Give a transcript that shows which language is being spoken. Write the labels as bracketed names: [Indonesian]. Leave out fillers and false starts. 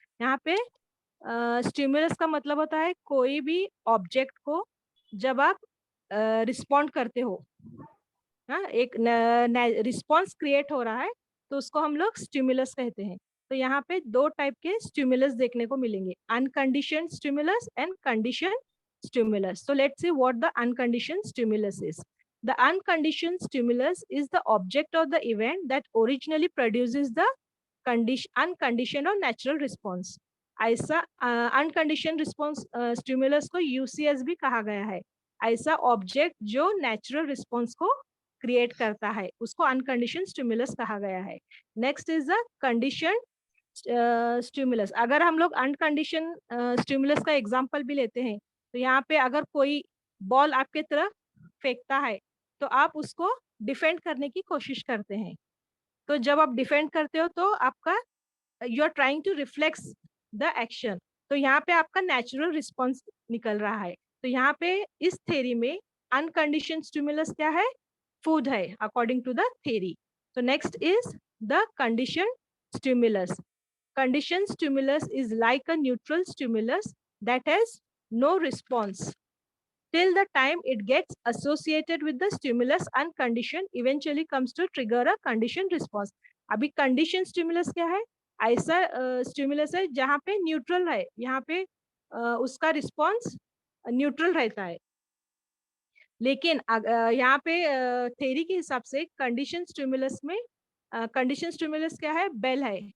[Hindi] यहाँ पे स्टिमुलस का मतलब होता है कोई भी ऑब्जेक्ट को जब आप रिस्पॉन्ड करते हो, एक रिस्पॉन्स क्रिएट हो रहा है तो उसको हम लोग स्टिमुलस कहते हैं. तो यहाँ पे दो टाइप के स्टिमुलस देखने को मिलेंगे, unconditioned stimulus and condition stimulus. [English] So let's see what the unconditioned stimulus is. The unconditioned stimulus is the object of the event that originally produces the unconditioned or natural response. [Hindi] ऐसा अनकंडीशन response stimulus को UCS भी कहा गया है. ऐसा object जो natural response को create करता है उसको अनकंडीशन स्टिमुलस कहा गया है. [English] Next is the condition stimulus. [Hindi] अगर हम लोग अनकंडीशन स्टिमुलस का एग्जांपल भी लेते हैं तो यहाँ पे अगर कोई बॉल आपके तरफ फेंकता है तो आप उसको डिफेंड करने की कोशिश करते हैं. तो जब आप डिफेंड करते हो तो आपका [English] You are trying to reflex the action. [Hindi] तो यहाँ पे आपका नेचुरल रिस्पॉन्स निकल रहा है. तो यहाँ पे इस थ्योरी में अनकंडीशन स्टिमुलस क्या है? फूड है, [English] According to the theory. तो next is the condition stimulus. Conditioned stimulus is like a neutral stimulus that has no response till the time it gets associated with the stimulus. Unconditioned eventually comes to trigger a conditioned response. [Hindi] अभी conditioned stimulus क्या है? ऐसा stimulus है जहाँ पे neutral है, यहाँ पे उसका रिस्पॉन्स न्यूट्रल रहता है। लेकिन यहाँ पे थ्योरी के हिसाब से कंडीशन स्टिमुलस में कंडीशन स्टिमुलस क्या है? बेल है।